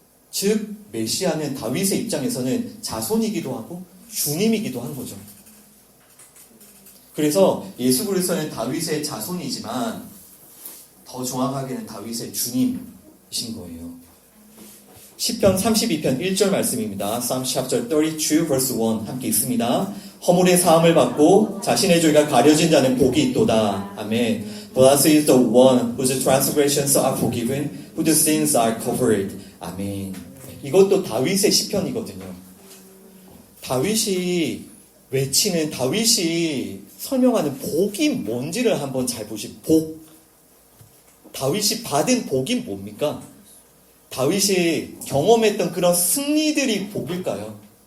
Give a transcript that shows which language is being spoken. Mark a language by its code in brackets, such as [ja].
[ko] 즉 메시아는 다윗의 입장에서는 자손이기도 하고 주님이기도 한 거죠. 그래서 예수 그리스도는 다윗의 자손이지만 더 정확하게는 다윗의 주님이신 거예요. 시편 32편 1절 말씀입니다. [en] Psalm chapter 32 verse 1 [ko] 함께 읽습니다. 허물의 사함을 받고 자신의 죄가 가려진 자는 복이 있도다. 아멘. [en] Blessed is the one whose transgressions are forgiven, whose sins are covered. [ko] 아멘. 이것도 다윗의 시편이거든요. 다윗이 외치는, 다윗이 설명하는 복이 뭔지를 한번 잘 보시고, 복. 다윗이 받은 복이 뭡니까? 다윗이 경험했던 그런 승리들이 복일까요?